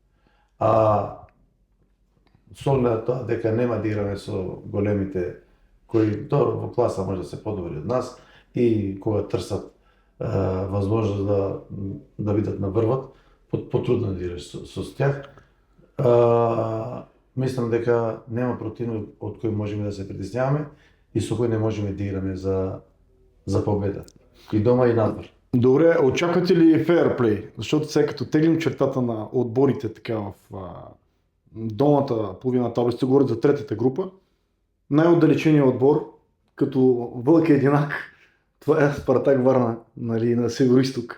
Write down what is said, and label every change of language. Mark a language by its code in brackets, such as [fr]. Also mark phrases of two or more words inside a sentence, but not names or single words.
[mk] Со оглед тоа дека нема да играме со големите кои во класа може да се подобри од нас и кога трсат возможност да бидат на врвот, потрудно да играш со тях. Мислам дека нема противник од кој можеме да се притесняваме и со кој не можеме да играме за победа. И дома и надвор. [bg] Добре, очаквате ли фейерплей? Защото сега като теглим чертата на отборите така в долната половина таблица, говорят за третата група, най-отдалеченият отбор, като вълк единак, Това е Спартак Варна, нали, на Североизток.